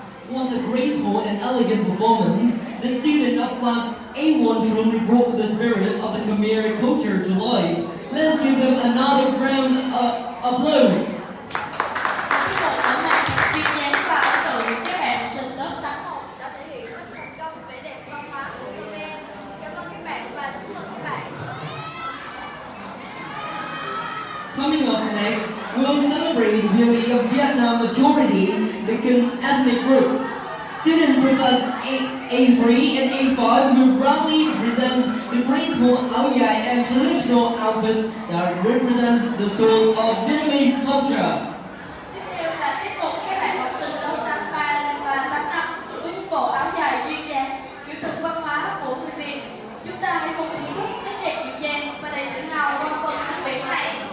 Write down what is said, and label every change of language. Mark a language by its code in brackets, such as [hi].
[en] What a graceful and elegant performance. The student of class A1 truly brought the spirit of the Khmer culture to life. Let's give them another round of applause. [vi] Tiết mục mở màn thật duyên dáng và ấn tượng. Các bạn học sinh lớp 8 đã thể hiện rất thành công vẻ đẹp văn hóa của Khmer. Cảm ơn các bạn và chúc mừng các bạn. [en] Coming up next, we'll celebrate beauty of Vietnam majority, the Khmer ethnic group. Students from class A3 and A5 will proudly present the graceful áo dài and traditional outfits that represent the soul of Vietnamese culture. [vi] Tiếp theo là tiết mục các bạn học sinh lớp 83 và 85 với những bộ áo dài duyên dáng, biểu tượng văn hóa của người Việt. Chúng ta hãy cùng thưởng thức nét đẹp dịu dàng và đầy tự hào qua phần trình diễn này.